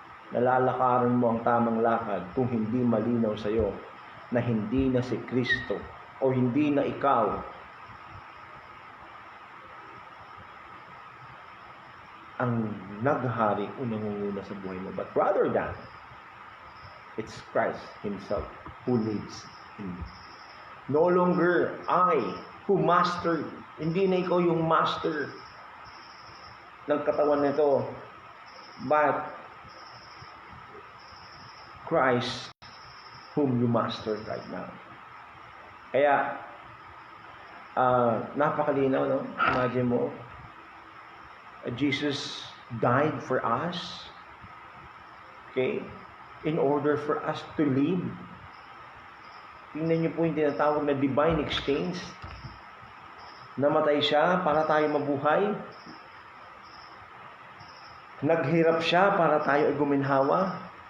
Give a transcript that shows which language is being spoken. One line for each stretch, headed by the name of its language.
Filipino: Nalalakaran mo ang tamang lakad kung hindi malinaw sa iyo na hindi na si Kristo o hindi na ikaw ang naghahari o nangunguna sa buhay mo.
English: But rather than, it's Christ Himself who lives in you. No longer I who mastered.
Filipino: Hindi na ikaw yung master ng katawan nito,
English: but Christ whom you master right now.
Filipino: Kaya, napakalinaw, no?
English: Imagine mo, Jesus died for us, okay, in order for us to live.
Filipino: Tingnan niyo po yung tinatawag na divine exchange. Namatay siya para tayo mabuhay. Naghirap siya para tayo ay guminhawa.